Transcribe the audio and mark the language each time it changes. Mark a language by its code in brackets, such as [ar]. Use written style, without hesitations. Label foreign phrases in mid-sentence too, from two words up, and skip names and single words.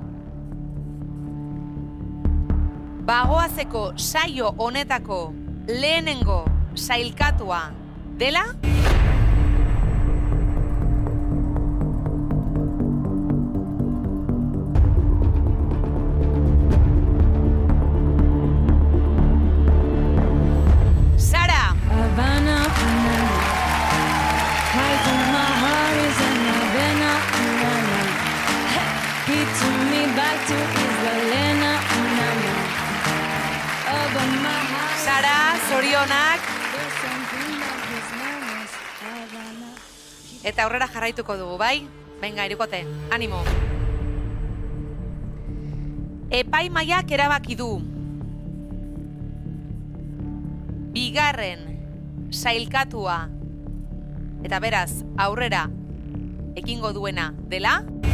[eu] Bagoazeko saio honetako lehenengo sailkatua dela Sara. [en] Havana, I think my heart is in Havana, He took me back to Israel. [eu] Sara, zorionak. Eta aurrera jarraituko dugu, bai? Venga, Irukote, animo. Epaimaiak erabaki du. Bigarren sailkatua eta beraz aurrera ekingo duena dela.